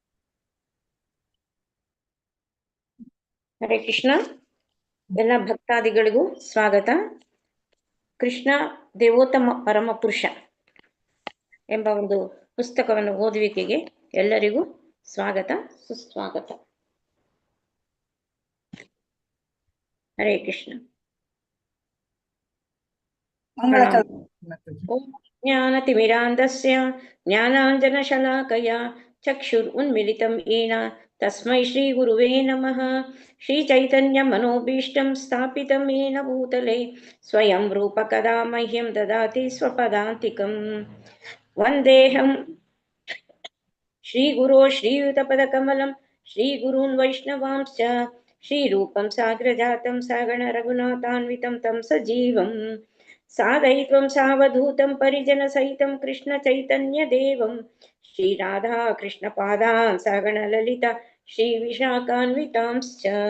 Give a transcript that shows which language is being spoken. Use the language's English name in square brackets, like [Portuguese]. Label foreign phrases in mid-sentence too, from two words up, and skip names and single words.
[Kannada] ಹರೇ ಕೃಷ್ಣ. ಎಲ್ಲ ಭಕ್ತಾದಿಗಳಿಗೂ ಸ್ವಾಗತ. ಕೃಷ್ಣ ದೇವೋತ್ತಮ ಪರಮ ಪುರುಷ ಎಂಬ ಒಂದು ಪುಸ್ತಕವನ್ನು ಓದುವಿಕೆಗೆ ಎಲ್ಲರಿಗೂ ಸ್ವಾಗತ, ಸುಸ್ವಾಗತ. ಹರೇ ಕೃಷ್ಣ. [Sanskrit] ಜ್ಞಾನತಿಮಿರಾಂಧಸ್ಯ ಜ್ಞಾನಾಂಜನಶಲಾಕಯ ಚಕ್ಷುರುನ್ಮಿಲಿತಂ ಯೇನ ತಸ್ಮೈ ಶ್ರೀ ಗುರುವೇ ನಮಃ. ಶ್ರೀ ಚೈತನ್ಯ ಮನೋಭೀಷ್ಟಂ ಸ್ಥಾಪಿತಂ ಯೇನ ಭೂತಲೆ ಸ್ವಯಂ ರೂಪ ಕದಾ ಮಹ್ಯಂ ದದಾತಿ ಸ್ವಪದಾಂತಿಕಂ. ವಂದೇಹಂ ಶ್ರೀ ಗುರೋ ಶ್ರೀಯುತಪದಕಮಲಂ ಶ್ರೀ ಗುರೂನ್ ವೈಷ್ಣವಾಂಶ್ಚ ಶ್ರೀರೂಪಂ ಸಾಗ್ರಜಾತಂ ಸಗಣ ರಘುನಾಥಾನ್ವಿತಂ ತಂ ಸಜೀವಂ ಸಾದೈತ್ವಂ ಸಾವಧೂತಂ ಪರಿಜನ ಸಹಿತಂ ಕೃಷ್ಣ ಚೈತನ್ಯ ದೇವಂ ಶ್ರೀ ರಾಧಾ ಕೃಷ್ಣ ಪಾದಾನ್ ಸಗಣ ಲಲಿತ ಶ್ರೀ ವಿಶಾಖಾನ್ವಿತಾಂಶ್ಚ.